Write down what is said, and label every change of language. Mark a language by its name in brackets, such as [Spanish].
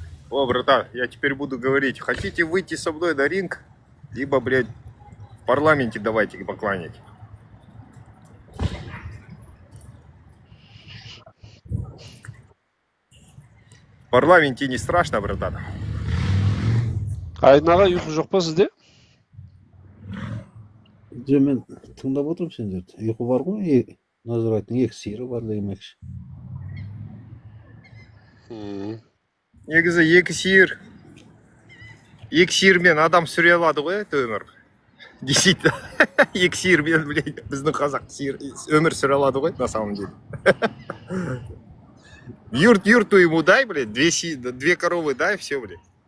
[Russian] О, братан, я теперь буду говорить. Хотите выйти со мной на ринг, либо, блядь, в парламенте давайте покланять. В парламенте не страшно, братан? [Kazakh] Айдын аға ұйқы жоқ па сізде? Жоқ, мен тыңдап отырмын сендерді. Ұйқы бар ғой, Назарбаевтың 2 сиыры бар демекші. Негізі 2 сиыр. 2 сиырмен адам сүре алады ғой, это өмір. Действительно, 2 сиырмен, блядь, біздің қазақ өмір сүре алады ғой, [Russian] на самом деле. Юрту ему дай, блядь, 2 коровы дай, все, блядь.